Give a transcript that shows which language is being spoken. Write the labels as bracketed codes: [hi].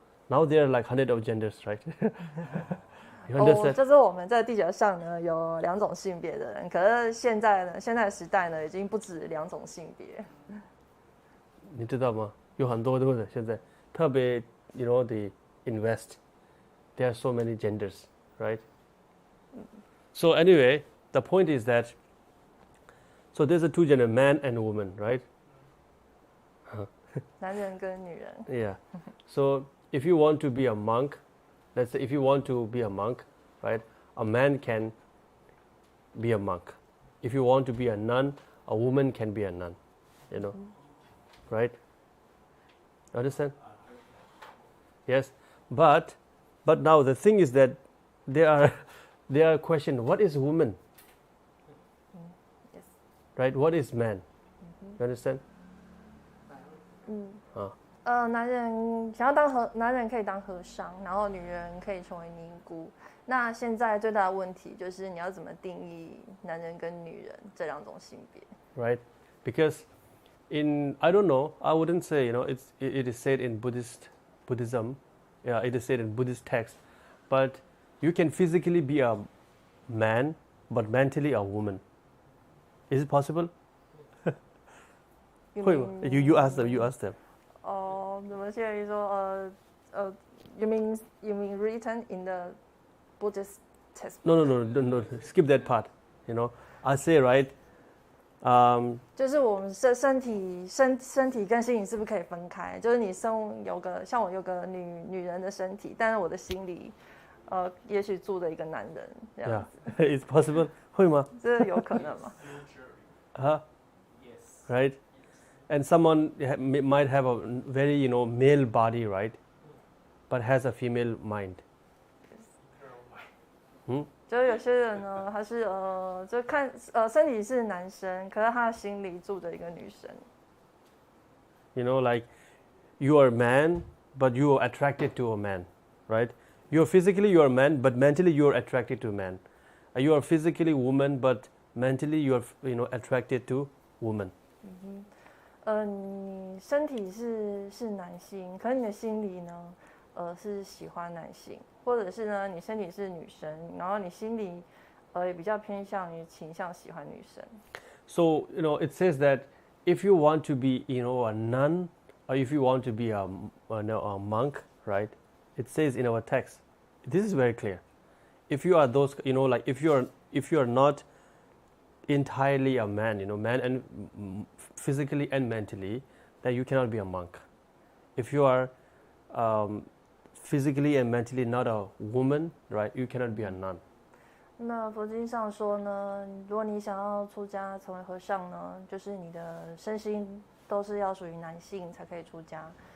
[en] Now there are like 100 of genders, right? You understand? [zh] 就是我们在地球上呢有2种性别的人，可是现在时代呢已经不止2种性别。你知道吗？有很多对不对？现在特别 [en] the in West, there are so many genders. Right? So anyway, the point is that so there's a two gender, man and woman, right? [zh] 男人跟女人。 [en] Yeah. So if you want to be a monk, let's say if you want to be a monk, right? A man can be a monk. If you want to be a nun, a woman can be a nun. Right? Understand? Yes. But now the thing is that there are questions. What is woman? Yes. Right? What is man? You understand? [zh] 男人想要男人可以当和尚，然后女人可以成为尼姑。那现在最大的问题就是你要怎么定义男人跟女人这2种性别 [en] ？Right? Because I don't know. I wouldn't say it is said in Buddhism. Yeah, it is said in Buddhist text, but you can physically be a man, but mentally a woman. Is it possible? You ask them. You ask them. [zh] 怎么现在说 [en] you mean written in the Buddhist text? No. Skip that part. I say right. [zh] 就是我们身体跟心理是不是可以分开？就是你像我有个女人的身体，但是我的心里，也许住着一个男人这样子。 [en] Yeah, it's possible. [zh] 会吗？这有可能吗 [en] ？Yes. Right. And someone might have a very male body, right? But has a female mind. [zh] 就是有些人呢，他是就看身体是男生，可是他的心里住着一个女生。 [en] Like you are a man, but you are attracted to a man, right? Physically you are a man, but mentally you are attracted to a man. You are physically woman, but mentally you are attracted to woman. [zh] 你身体是男性，可是你的心里呢，是喜欢男性，或者是呢，你身体是女生，然后你心里也比较偏向于倾向喜欢女生。 [en] So it says that if you want to be a nun, or if you want to be a monk, right? It says in our text, this is very clear. If you are those, like if you are not entirely a man, man and physically and mentally, then you cannot be a monk. If you are physically and mentally not a woman, right, you cannot be a nun. [zh] 那佛经上说呢，如果你想要出家成为和尚呢，就是你的身心都是要属于男性才可以出家。